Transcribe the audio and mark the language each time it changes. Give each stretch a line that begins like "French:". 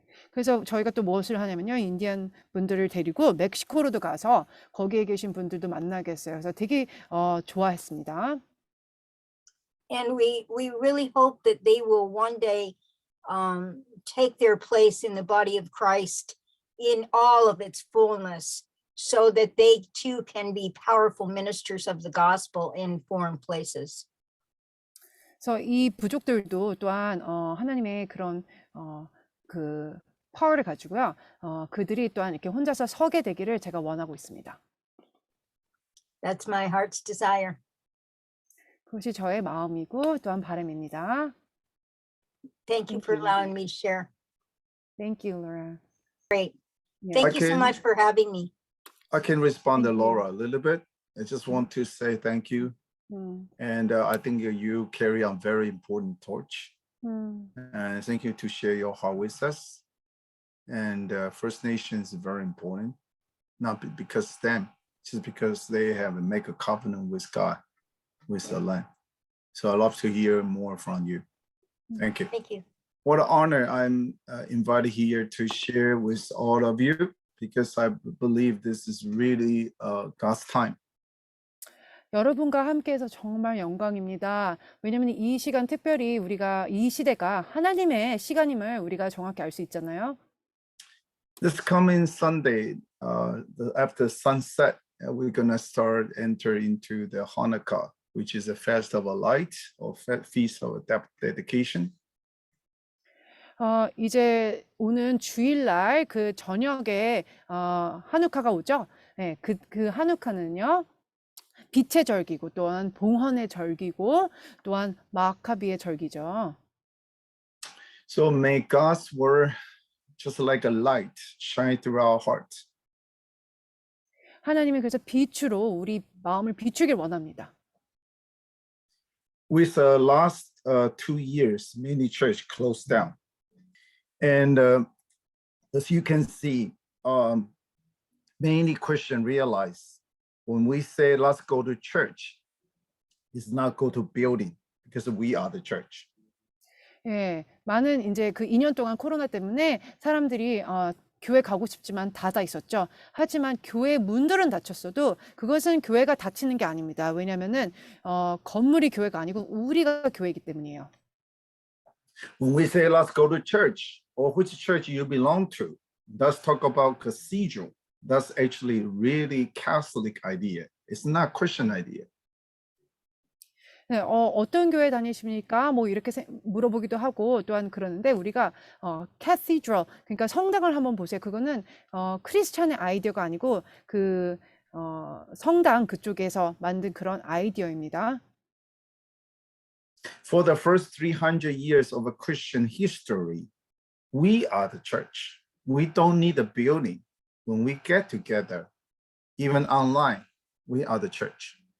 Korean: 그래서 저희가 또 무엇을 하냐면요. 인디안 분들을 데리고 멕시코로도 가서 거기에 계신 분들도 만나게 했어요. 그래서 되게 좋아했습니다.
English: And we really hope that they will one day take their place in the body of Christ in all of its fullness, so that they too can be powerful ministers of the gospel in foreign places.
Korean: 그래서 이 부족들도 또한 하나님의 그런 그 파워를 가지고요. 그들이 또한 이렇게 혼자서 서게 되기를 제가 원하고 있습니다.
English: That's my heart's desire.
Korean: 그것이 저의 마음이고 또한 바람입니다.
English: Thank you for allowing me to share. Thank you, Laura. Great. Yeah. Thank you so can- much for having me. I can respond to Thank you. Laura a little bit. I just want to say thank you. And I think you carry a very important torch. And thank you to share your heart with us. And First Nations is very important, not because them, just because they have to make a covenant with God, with the land. So I love to hear more from you. Thank you. Thank you. What an honor I'm invited here to share with all of you because I believe this is really God's time.
Korean: 여러분과 함께해서 정말 영광입니다. 왜냐하면 이 시간 특별히 우리가 이 시대가 하나님의 시간임을 우리가 정확히 알 수 있잖아요.
English: This coming Sunday, after sunset, we're gonna start enter into the Hanukkah, which is a fest of a light or feast of dedication.
Korean: 이제 오는 주일날 그 저녁에 하누카가 오죠. 네, 그 하누카는요. 빛의 절기고 또한 봉헌의 절기고 또한 마카비의 절기죠.
English: So may God's word, just like a light, shine through our heart.
Korean: 하나님이 그래서 빛으로 우리 마음을 비추길 원합니다.
English: With the last 2 years, many church closed down. And as you can see, many Christians realize when we say let's go to church, it's not go to building because we are the church.
Korean: 예, 많은 이제 그 2년 동안 코로나 때문에 사람들이 교회 가고 싶지만 닫아 있었죠. 하지만 교회 문들은 닫혔어도 그것은 교회가 닫히는 게 아닙니다. 왜냐하면은 건물이 교회가 아니고 우리가 교회이기 때문이에요.
English: When we say let's go to church or which church you belong to, let's talk about cathedral. That's actually really Catholic idea. It's not Christian idea.
Korean: 네, 어떤 교회 다니십니까? 뭐 이렇게 물어보기도 하고 또한 그러는데 우리가 cathedral 그러니까 성당을 한번 보세요. 그거는 크리스찬의 아이디어가 아니고 그 성당 그쪽에서 만든 그런 아이디어입니다.
English: For the first 300 years of a Christian history, we are the church. We don't need a building. When we get together, even online, we are the church.